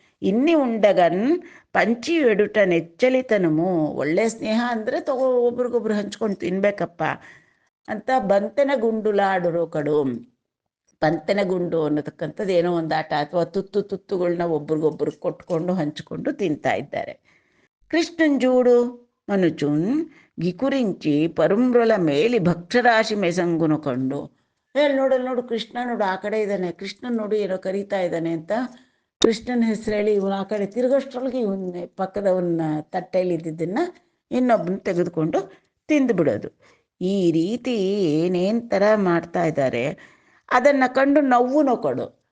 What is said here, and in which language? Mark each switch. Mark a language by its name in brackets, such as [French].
[Telugu] ಇನ್ನಿ ಉಂಡಗನ್ ಪಂಚಿ ಎಡುಟ ನೆಚ್ಚಲಿತನಮು. [Kannada] ಒಳ್ಳೆ ಸ್ನೇಹ ಅಂದರೆ ಒಬ್ರಿಗೊಬ್ರು ಹಂಚ್ಕೊಂಡು ತಿನ್ಬೇಕಪ್ಪ ಅಂತ [Telugu] ಬಂತೆನ ಗುಂಡುಲಾಡರೋ ಕಡು. [Kannada] ಬಂತೆನ ಗುಂಡು ಅನ್ನತಕ್ಕಂಥದ್ದು ಏನೋ ಒಂದು ಆಟ ಅಥವಾ ತುತ್ತುಗಳನ್ನ ಒಬ್ರಿಗೊಬ್ರು ಕೊಟ್ಕೊಂಡು ಹಂಚಿಕೊಂಡು ತಿಂತಾ ಇದ್ದಾರೆ. [Telugu] కృష్ణుంజూడు మనుచున్ గికురించి పరుమ్రుల మేలి ಭಕ್ಷರಾಶಿ ಮೆಸಂಗುನು ಕಂಡು. [Kannada] ನೋಡು ಕೃಷ್ಣ ನೋಡು ಆ ಕಡೆ ಇದ್ದಾನೆ, ಕೃಷ್ಣನ್ ನೋಡು ಏನೋ ಕರೀತಾ ಇದ್ದಾನೆ ಅಂತ ಕೃಷ್ಣನ ಹೆಸರು ಹೇಳಿ ಇವನು ಆ ಕಡೆ ತಿರುಗೋಷ್ಟ್ರೊಳಗೆ ಇವನ್ನ ಪಕ್ಕದವನ್ನ ತಟ್ಟೆಯಲ್ಲಿ ಇದ್ದಿದ್ದನ್ನು ಇನ್ನೊಬ್ಬನ ತೆಗೆದುಕೊಂಡು ತಿಂದುಬಿಡೋದು. ಈ ರೀತಿ ಏನೇನು ಥರ ಮಾಡ್ತಾ ಇದ್ದಾರೆ ಅದನ್ನು ಕಂಡು [Telugu] ನವ್ವು ಕೊಡು.